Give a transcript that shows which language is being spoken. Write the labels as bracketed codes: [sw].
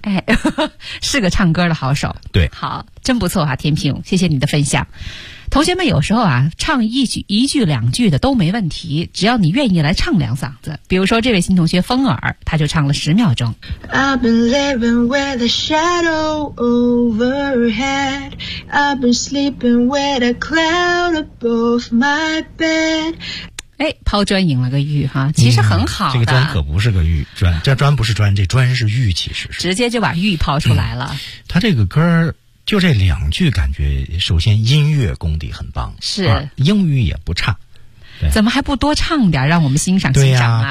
[zh] 哎，是个唱歌的好手。对，好，真不错啊，天平，谢谢你的分享。同学们有时候啊，唱一句两句的都没问题，只要你愿意来唱两嗓子。比如说这位新同学风儿，他就唱了10秒钟。 [en] I've been living with a shadow overhead. I've been sleeping with a cloud above my bed. [zh] 哎，抛砖引了个玉哈，其实很好的，这个砖可不是个玉，砖这砖不是砖，这砖是玉，其实是直接就把玉抛出来了。他这个歌就这两句，感觉首先音乐功底很棒，是英语也不差，怎么还不多唱点让我们欣赏欣赏啊？